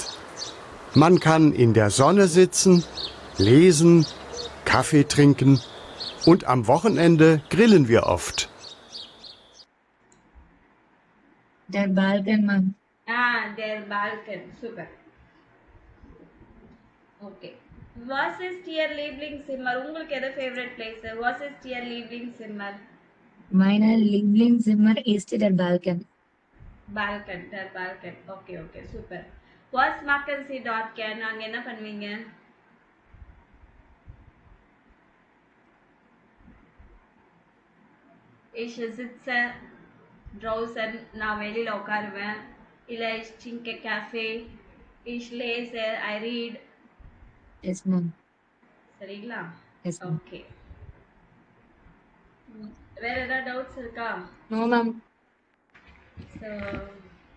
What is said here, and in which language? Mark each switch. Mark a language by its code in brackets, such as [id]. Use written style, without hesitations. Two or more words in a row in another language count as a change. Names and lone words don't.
[de] Man kann in der Sonne sitzen, lesen, Kaffee trinken und am Wochenende grillen wir oft. Der Balkon மேம். Der Balkon. Super. Okay. Was ist Ihr Lieblingszimmer? [ta] உங்களுக்கு எது [en] favorite place? [de] Was ist Ihr Lieblingszimmer? Meine Lieblingszimmer ist der Balkon. Balkon, der Balkon. [en] Okay, okay, [de] super. Was machen Sie dort gerne? [ta] அங்க என்ன பண்ணுவீங்க? [de] Ich sitze draußen, [ta] நான் வெளியில உட்காருவேன். [de] இல்ல ich trinke Kaffee. Ich lese, [en] I read. Yes ma'am. [ta] சரிங்களா? [en] Yes ma'am. [ta] Okay. வேற ஏதாவது டவுட்ஸ் இருக்கா? [en] No ma'am. So